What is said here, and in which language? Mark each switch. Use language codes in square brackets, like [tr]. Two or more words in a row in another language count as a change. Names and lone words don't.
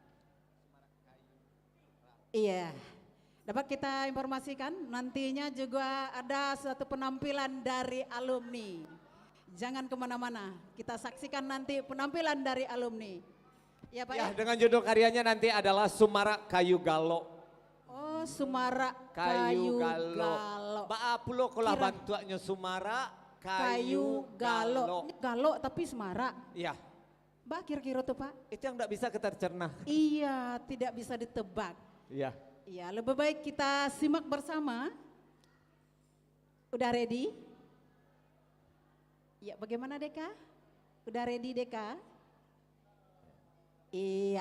[id] Iya. Dapat kita informasikan nantinya juga ada suatu penampilan dari alumni. Jangan kemana-mana, kita saksikan nanti penampilan dari alumni. Ya Pak ya? Ya, dengan judul karyanya nanti adalah Sumara Kayu Galo. Oh, Sumara Kayu Kayu Galo. Galo. [min] Baapulo kolah [id] Kira- bantuannya Sumara Kayu Galo. Ini Galo tapi Semara. Iya, Mbak kira-kira tuh Pak? itu yang tidak bisa kita cerna. Iya, tidak bisa ditebak. Iya. Iya, lebih baik kita simak bersama. Udah ready? Iya, bagaimana Deka? Udah ready Deka? Iya.